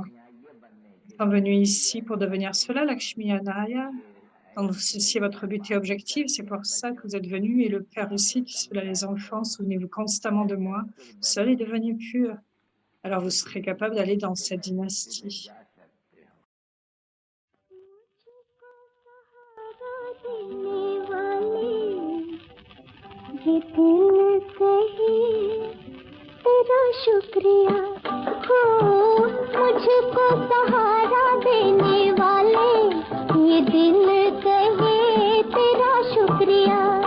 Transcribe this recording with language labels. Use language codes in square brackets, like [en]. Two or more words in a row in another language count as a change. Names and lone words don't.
[fr] Ils sont venus ici pour devenir cela, Lakshmi Narayana. Donc, ceci est votre but et objectif, c'est pour ça que vous êtes venus. Et le Père aussi dit cela, les enfants, souvenez-vous constamment de moi. Seul est devenu pur. Alors, vous serez capable d'aller dans cette dynastie. [hi] ये दिल कहे तेरा शुक्रिया हो मुझको सहारा देने वाले ये दिल कहे तेरा शुक्रिया